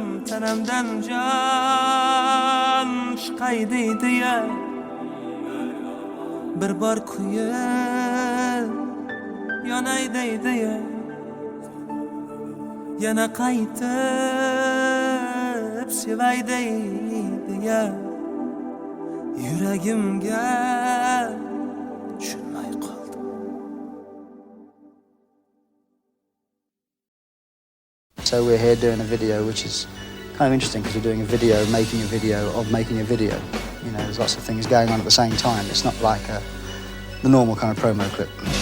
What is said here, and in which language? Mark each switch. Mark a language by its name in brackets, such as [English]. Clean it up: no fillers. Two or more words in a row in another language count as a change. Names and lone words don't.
[Uzbek] Tanamdan jon chiqay deydi-ya, bir bor kuyib yonay deydi-ya, yana qaytib sevay deydi-ya, yuragimga tushunmay qoldim. [English] So we're here doing a video which is kind of interesting because we're doing a video, making a video of making a video. You know, there's lots of things going on at the same time. It's not like the normal kind of promo clip.